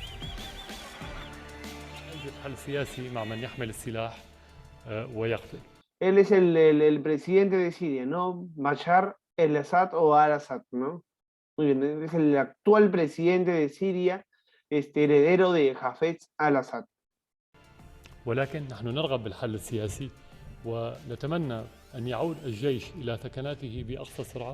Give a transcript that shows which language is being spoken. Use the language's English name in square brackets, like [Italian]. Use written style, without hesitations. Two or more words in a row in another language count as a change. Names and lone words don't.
[Arabic] حل سياسي مع من يحمل السلاح ويقتل. [Spanish] Él es el presidente de Siria, ¿no? Bashar el-Assad o al-Assad, ¿no? Muy bien, él es el actual presidente de Siria, heredero de Hafez al-Assad. [Arabic] ولكن نحن نرغب بالحل السياسي ونتمنى أن يعود الجيش إلى ثكناته بأقصى سرعة.